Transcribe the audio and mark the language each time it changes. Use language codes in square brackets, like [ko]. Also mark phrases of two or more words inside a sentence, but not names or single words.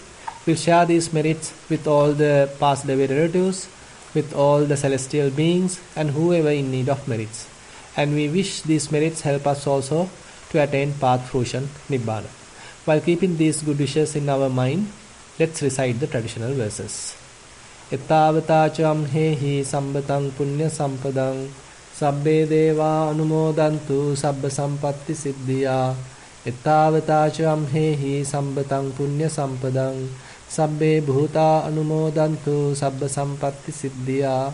[en] We'll share these merits with all the past away relatives, with all the celestial beings and whoever in need of merits. And we wish these merits help us also to attain path fruition, Nibbana. While keeping these good wishes in our mind, let's recite the traditional verses. [pi] Ettavata hehi sambatang punya sampadang sabbe deva anumodantu sabba sampatti siddhya. Ettavata hehi sambatang punya sampadang sabbe bhuta anumodantu sabba sampatti siddhya.